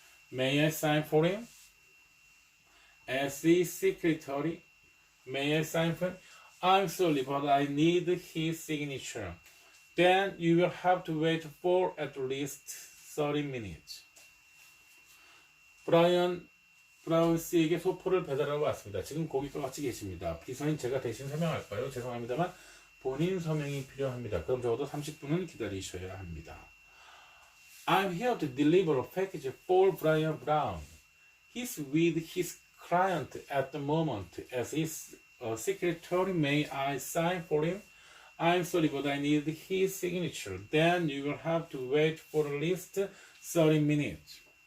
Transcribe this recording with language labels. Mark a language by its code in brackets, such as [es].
[en] May I sign for him? As his secretary, may I sign for him? I'm sorry, but I need his signature. Then you will have to wait for at least 30 minutes. [ko] 브라운 씨에게 소포를 배달하러 왔습니다. 지금 고객과 같이 계십니다. 비서인 제가 대신 설명할까요? 죄송합니다만 본인 서명이 필요합니다. 그럼 적어도 30분은 기다리셔야 합니다. [en] I'm here to deliver a package for Brian Brown. He's with his client at the moment. As his secretary, may I sign for him? I'm sorry, but I need his signature. Then you will have to wait for at least 30 minutes.